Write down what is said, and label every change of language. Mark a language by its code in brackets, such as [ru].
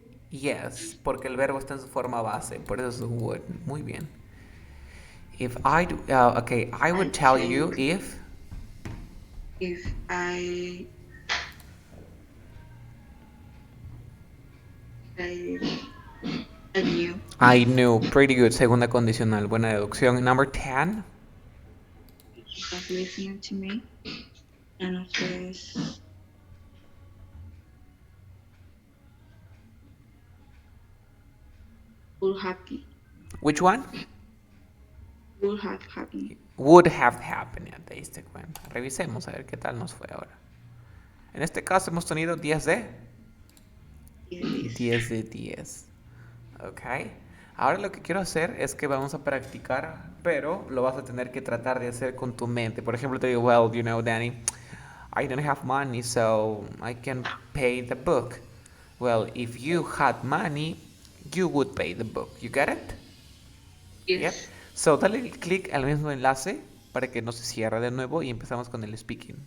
[en] Yes, [es] porque el verbo está en su forma base, por eso es un would. Muy bien. [en] If I do, okay, I would tell you if I knew. I knew. Pretty good. [es] Segunda condicional. Buena deducción. [en] Number 10. You have listened to me. And after this, would happen. Which one? Would have happened. Would have happened. [es] Ya te diste cuenta. Revisemos a ver qué tal nos fue ahora. En este caso hemos tenido 10 de 10 de 10. Ok. Ahora lo que quiero hacer es que vamos a practicar, pero lo vas a tener que tratar de hacer con tu mente. Por ejemplo, te digo, [en] well, you know, Danny, I don't have money, so I can pay the book. Well, if you had money, you would pay the book. You get it? Yes. Yep. [es] So, dale clic al mismo enlace para que no se cierre de nuevo y empezamos con el speaking.